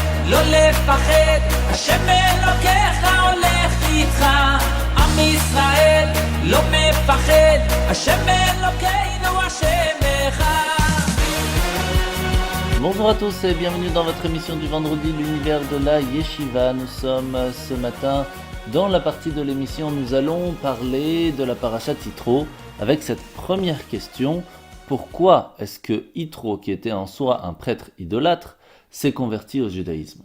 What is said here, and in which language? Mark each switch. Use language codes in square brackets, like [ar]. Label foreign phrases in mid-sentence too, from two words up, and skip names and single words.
[he] לא לפחד, השם אלוקיך הולך איתך. עם ישראל לא מפחד, השם אלוקינו השם אחד. [fr] Bonjour à tous et bienvenue dans votre émission du vendredi, l'univers de la Yeshiva. Nous sommes ce matin dans la partie de l'émission, nous allons parler de la paracha Yitro avec cette première question. Pourquoi est-ce que Yitro, qui était en soi un prêtre idolâtre, s'est converti au judaïsme?